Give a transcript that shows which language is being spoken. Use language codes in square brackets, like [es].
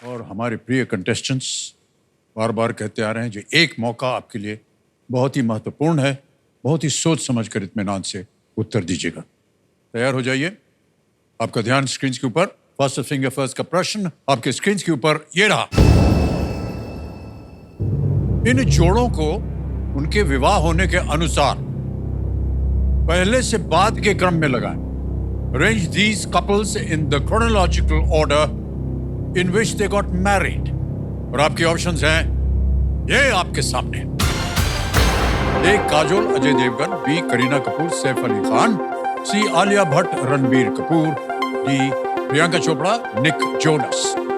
[hi] हमारे प्रिय कंटेस्टेंट्स बार बार कहते आ रहे हैं जो एक मौका आपके लिए बहुत ही महत्वपूर्ण है, बहुत ही सोच समझकर इत्मीनान से उत्तर दीजिएगा। तैयार हो जाइए। आपका ध्यान स्क्रीन के ऊपर। फर्स्ट फिंगर फर्स्ट का प्रश्न आपके स्क्रीन के ऊपर ये रहा। इन जोड़ों को उनके विवाह होने के अनुसार पहले से बाद के क्रम में लगाएं। [en] Arrange these couples in the chronological order in which they got married. [hi] और आपके ऑप्शंस हैं ये आपके सामने। ए काजोल अजय देवगन, बी करीना कपूर सैफ अली खान, सी Alia Bhatt Ranbir Kapoor, D Priyanka Chopra Nick Jonas.